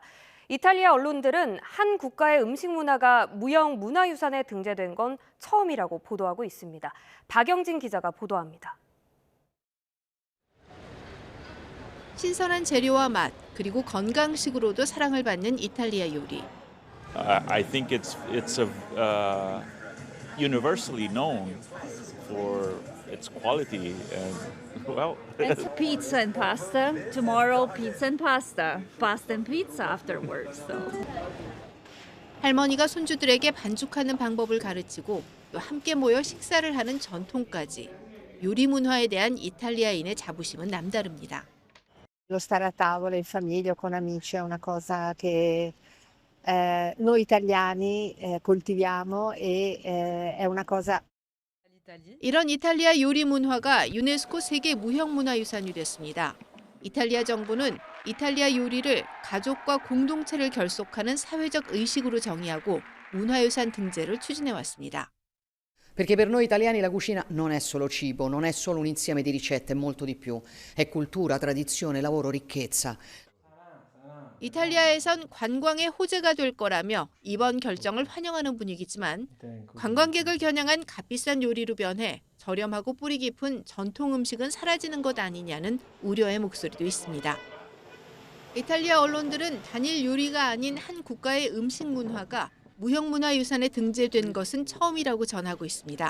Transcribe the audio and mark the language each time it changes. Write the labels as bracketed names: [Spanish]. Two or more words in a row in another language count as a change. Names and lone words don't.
[Korean] 이탈리아 언론들은 한 국가의 음식 문화가 무형 문화유산에 등재된 건 처음이라고 보도하고 있습니다. 박영진 기자가 보도합니다. 신선한 재료와 맛, 그리고 건강식으로도 사랑을 받는 이탈리아 요리. [English] I think it's universally known for its quality and well. It's pizza and pasta. Tomorrow, pizza and pasta. Pasta and pizza afterwards. So. [Korean] 할머니가 손주들에게 반죽하는 방법을 가르치고 또 함께 모여 식사를 하는 전통까지. 요리 문화에 대한 이탈리아인의 자부심은 남다릅니다. [Italian] Lo stare a tavola in famiglia o con amici è una cosa che noi italiani coltiviamo e è una cosa. [Korean] 이런 이탈리아 요리 문화가 유네스코 세계 무형문화유산이 됐습니다. 이탈리아 정부는 이탈리아 요리를 가족과 공동체를 결속하는 사회적 의식으로 정의하고 문화유산 등재를 추진해 왔습니다. [Italian] Perché per noi italiani la cucina non è solo cibo, non è solo un insieme di ricette, è molto di più. È cultura, tradizione, lavoro, ricchezza. [Korean] 이탈리아에선 관광의 호재가 될 거라며 이번 결정을 환영하는 분위기지만 관광객을 겨냥한 값비싼 요리로 변해 저렴하고 뿌리 깊은 전통 음식은 사라지는 것 아니냐는 우려의 목소리도 있습니다. 이탈리아 언론들은 단일 요리가 아닌 한 국가의 음식 문화가 무형문화유산에 등재된 것은 처음이라고 전하고 있습니다.